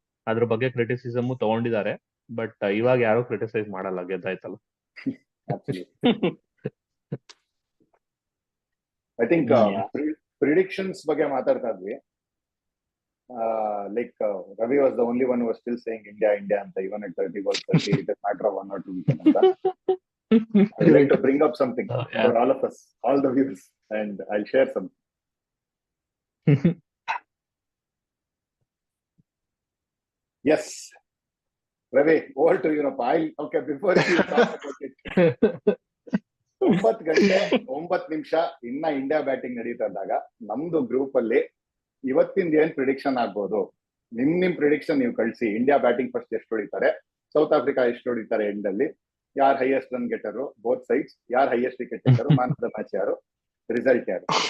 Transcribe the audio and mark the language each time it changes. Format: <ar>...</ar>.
<kn>ಅದ್ರ ಬಗ್ಗೆ ಕ್ರಿಟಿಸಿಸಮ್ ತಗೊಂಡಿದ್ದಾರೆ. ಬಟ್ ಇವಾಗ ಯಾರು ಕ್ರಿಟಿಸೈಸ್ ಮಾಡಲ್ಲ, ಗೆದ್ದಾಯ್ತಲ್ಲ. ಐ ಥಿಂಕ್ ಪ್ರಿಡಿಕ್ಷನ್ಸ್ ಬಗ್ಗೆ ಮಾತಾಡ್ತಾ ಇದ್ವಿ.</kn> <en>Like Ravi was the only one who was still saying India ಅಂತ, even at 30 balls 30, it is matter of 1 or 2 wickets ಅಂತ. I'd like to bring up something for all of us, all the viewers, and I'll share something. Yes, Ravi, over to you. Okay, before you talk about it.</en> <kn>9 ಗಂಟೆ 9 ನಿಮಿಷ ಇನ್ನ India batting ನಡೀತಾ ಇದ್ದಾಗ ನಮ್ದು group ಅಲ್ಲಿ ಇವತ್ತಿಂದ ಏನ್ prediction ಆಗ್ಬೋದು, ನಿಮ್ ಪ್ರಿಡಿಕ್ಷನ್ ನೀವು ಕಳಿಸಿ. ಇಂಡಿಯಾ ಬ್ಯಾಟಿಂಗ್ ಫಸ್ಟ್ ಎಷ್ಟು ಹೊಡಿತಾರೆ, ಸೌತ್ ಆಫ್ರಿಕಾ ಎಷ್ಟು ಹೊಡಿತಾರೆ, ಎಂಡ್ ಅಲ್ಲಿ ಯಾರು ಹೈಯೆಸ್ಟ್ ರನ್ ಗೆಟರು ಬೋತ್ ಸೈಡ್ಸ್, ಯಾರು highest wicket ಟೇಕರು, man of the match ಯಾರು, ರಿಸಲ್ಟ್ ಯಾರು.</kn>